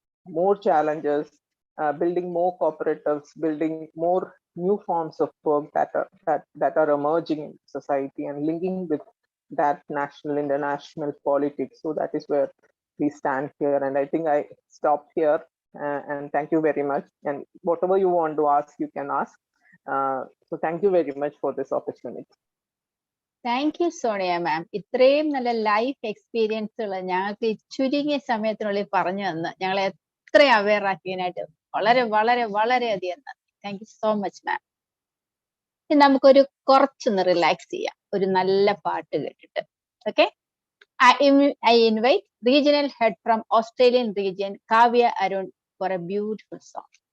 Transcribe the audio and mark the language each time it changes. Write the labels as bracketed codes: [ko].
[en] more challenges, building more cooperatives, building more new forms of work that are emerging in society, and linking with that national, international politics. So that is where we stand here. And I think I stopped here. And thank you very much. And whatever you want to ask, you can ask. So thank you very much for this opportunity. Thank you Sonia ma'am. [ml] ഇത്രയും നല്ല life എക്സ്പീരിയൻസുകൾ ഞങ്ങൾക്ക് ഈ ചുരുങ്ങിയ സമയത്തിനുള്ളിൽ പറഞ്ഞു തന്ന് ഞങ്ങളെ എത്ര അവെയർ ആക്കിയതിനായിട്ട് വളരെ വളരെ വളരെയധികം നന്ദി. [en] Thank you so much ma'am. [ml] ഇനി നമുക്കൊരു കുറച്ചൊന്ന് റിലാക്സ് ചെയ്യാം ഒരു നല്ല പാട്ട് കേട്ടിട്ട്. [en] Okay, I invite regional head from Australian region, Kavya Arun, for a beautiful song.